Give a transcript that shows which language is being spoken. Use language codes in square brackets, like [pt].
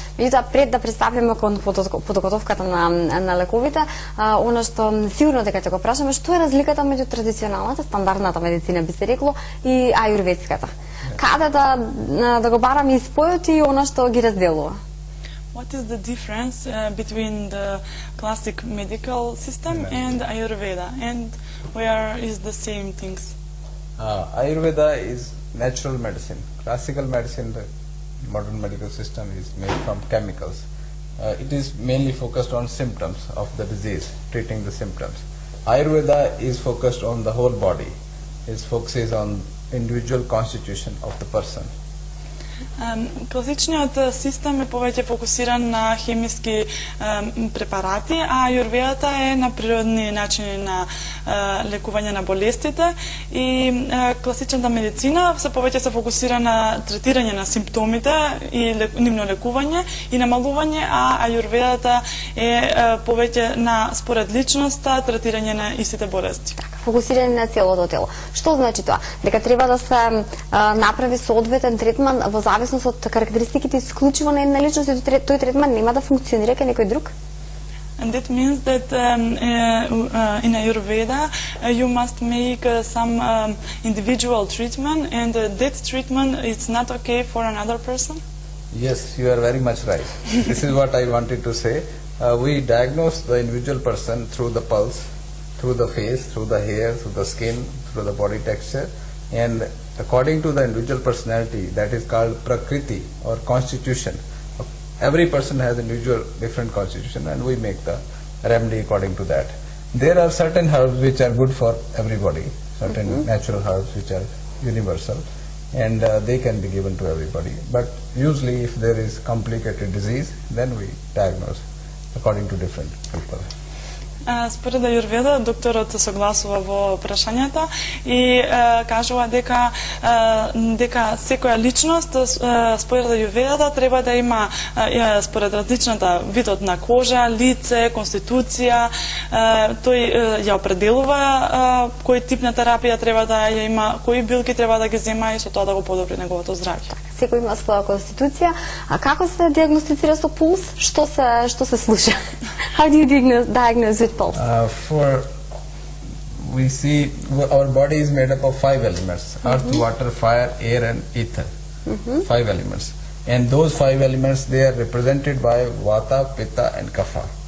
[mk] Меѓутоа, пред да представиме кон подготовката на лековите, она што сигурно дека ќе го прашаме, што е разликата меѓу традиционалната, стандардната медицина би се рекло и аюрведската? Каде да го бараме и спојот и она што ги разделува? [en] What is the difference between the classic medical system and Ayurveda, and where is the same things? Ayurveda is natural medicine. Classical medicine, the modern medical system, is made from chemicals. It is mainly focused on symptoms of the disease, treating the symptoms. Ayurveda is focused on the whole body. It focuses on individual constitution of the person. [mk] Класичниот систем е повеќе фокусиран на хемиски препарати, а аюрведата е на природни начини на лекување на болестите, и класичната медицина се повеќе се фокусира на третирање на симптомите и нивно лекување и намалување, а аюрведата е повеќе на според личноста третирање на истите болести. Фокусирање на целото тело. Што значи тоа? Дека треба да се направи соодветен третман во зависност од карактеристиките исклучиво на една личност и тој третман нема да функционира кај некој друг? [en] And that means that in Ayurveda you must make some individual treatment, and that treatment is not okay for another person? Yes, you are very much right. This is what I wanted to say. We diagnose the individual person through the pulse, through the face, through the hair, through the skin, through the body texture, and according to the individual personality, that is called prakriti or constitution. Every person has individual different constitution, and we make the remedy according to that. There are certain herbs which are good for everybody, certain natural herbs which are universal, and they can be given to everybody. But usually if there is complicated disease, then we diagnose according to different people. [mk] Според Аюрведа, докторот се согласува во прашањата и кажува дека секоја личност според Аюрведата треба да има според различната видот на кожа, лице, конституција, тој ја определува кој тип на терапија треба да ја има, кои билки треба да ги зема и со тоа да го подобри неговото здравје. Секој има своја конституција, а како се диагностицира со пулс? Што се слуша? [en] How do you diagnose with pulse? We see our body is made up of 5 elements: earth, water, fire, air, and ether. 5 elements, and those 5 elements, they are represented by Vata, Pitta, and Kapha.